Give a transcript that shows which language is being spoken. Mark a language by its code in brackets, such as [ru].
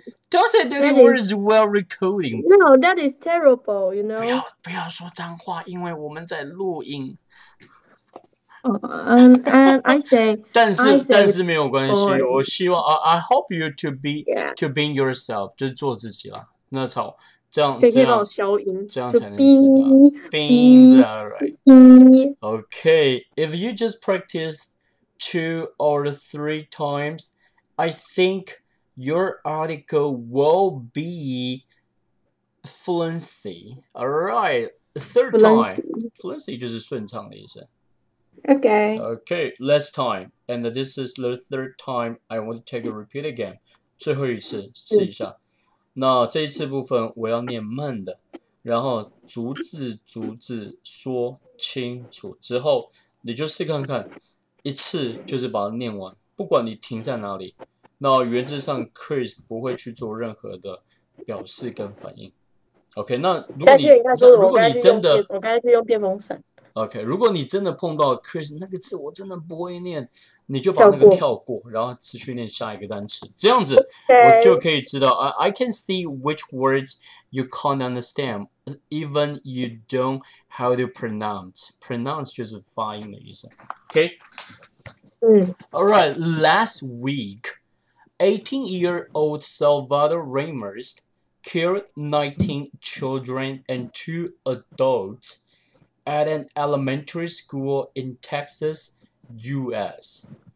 [en] Don't say dirty words while recording. No, that is terrible, you know. [zh] 不要说脏话，因为我们在录音。 [en] And I say. [zh] 但是没有关系，我希望 [en] I hope you to be yourself， [zh] 就是做自己啦。那这样可以帮我消音，这样才能知道。 [en] Bing, right? B. Okay, if you just practice 2 or 3 times, I think your article will be fluency. Alright, third time. [zh] Fluency 就是顺畅的意思。 [en] Okay. Okay, last time. And this is the third time I want to take a repeat again. [zh] 最后一次试一下。那这一次部分我要念慢的，然后逐字逐字说清楚之后，你就试看看，一次就是把它念完，不管你停在哪里。那原则上 Chris 不会去做任何的表示跟反应。 OK， 那如果你真的，我刚才是用电风扇。 OK， 如果你真的碰到 Chris 那个字我真的不会念，你就把那个跳过，然后持续念下一个单词，这样子我就可以知道 [en] I can see which words you can't understand, even you don't how to pronounce. [zh] Pronounce 就是发音的意思。 [en] OK， Alright, last week, 18-year-old Salvador Ramos killed 19 children and 2 adults at an elementary school in Texas, US.